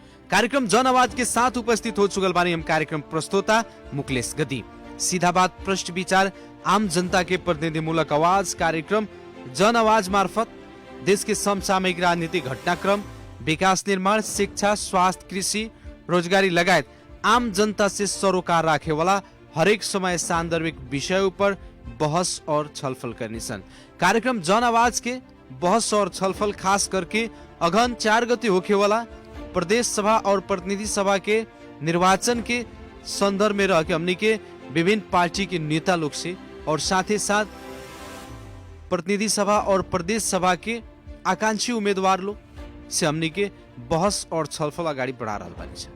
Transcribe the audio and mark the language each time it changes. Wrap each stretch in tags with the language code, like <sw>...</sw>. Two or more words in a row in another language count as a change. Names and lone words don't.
<bho>कार्यक्रम जन आवाज के साथ उपस्थित हो चुकल बानी हम कार्यक्रम प्रस्तोता मुकलेश गदी। सीधा बात, प्रश्न विचार, आम जनता के प्रतिनिधिमूलक आवाज कार्यक्रम जन आवाज मार्फत देश के समसामयिक राजनीतिक घटनाक्रम, विकास निर्माण, शिक्षा, स्वास्थ्य, कृषि, रोजगारी लगायत आम जनता से सरोकार राखे वाला हरेक समय सांदर्भिक विषय पर बहस और छलफल करनी सन। कार्यक्रम जन आवाज के बहस और छलफल खास करके अगहन 4 गते होखे वाला प्रदेश सभा और प्रतिनिधि सभा के निर्वाचन के संदर्भ में रह के हमनी के विभिन्न पार्टी के नेता लोग से और साथ ही साथ प्रतिनिधि सभा और प्रदेश सभा के आकांक्षी उम्मीदवार लोग से हमनी के बहस और छलफल अगाडि बढ़ा रहल बानी छ।</bho>